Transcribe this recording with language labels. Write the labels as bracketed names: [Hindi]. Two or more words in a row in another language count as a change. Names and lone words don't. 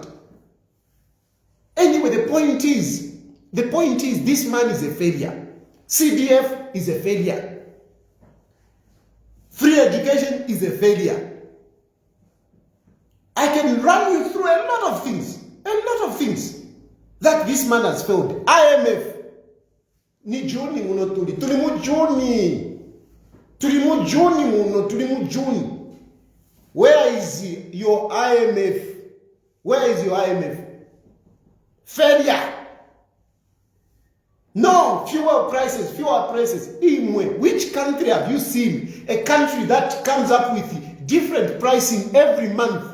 [English] Anyway, the point is, this man is a failure. CDF is a failure. Free education is a failure. I can run you through a lot of things that this man has failed. IMF. [Bemba] Ni Juni muno tulimu Juni. [English] Where is your IMF? Where is your IMF? Failure. No, fewer prices. Which country have you seen? A country that comes up with different pricing every month.